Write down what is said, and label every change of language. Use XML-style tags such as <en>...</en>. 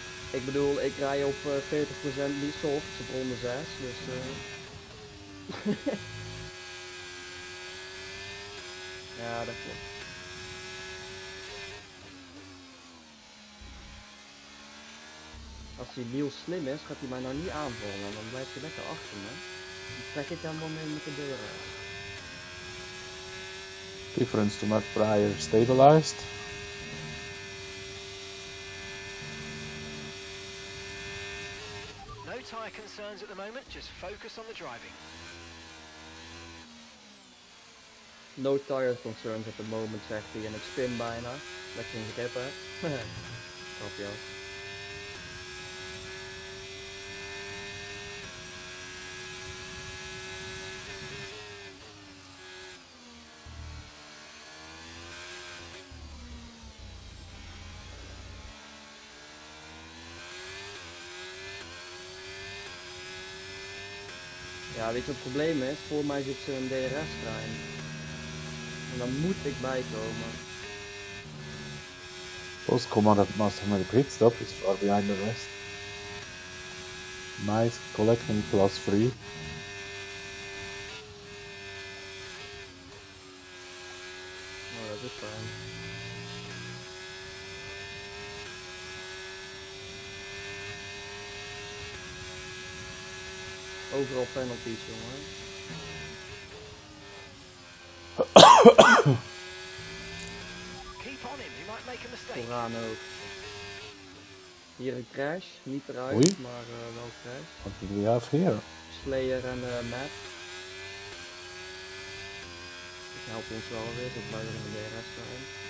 <nl>Ik bedoel, ik rij op 40% die softs op ronde 6, dus ja, dat klopt. Als die wiel slim is, gaat hij mij nou niet aanvallen, dan blijft hij lekker achter me. Dan trek ik hem wel mee met de deuren.</nl> <en>Difference to Matt Pryor stabilized. No tyre concerns at the moment, just focus on the driving. No tire concerns at the moment,</en> <nl>zegt hij, en ik spin bijna. Lekker in grip, hè. Grapje af. Ja, weet je wat het probleem is? Voor mij zit ze een DRS-trein. En dan moet ik bijkomen.</nl> <en>Bosco must have made a pit stop, is far behind the rest. Nice, collecting +3.</en> <nl>Oh, dat is fijn. Overal penalties, jongen.</nl> <en>Keep on him, he might make a mistake.</en> <nl>Vooraan ook. Hier een crash, niet eruit, Oei. maar wel crash.</nl> <en>What did we have here?</en> <nl>Slayer en Matt. Dat helpt ons wel weer, dat blijven we in de DRS trein.</nl>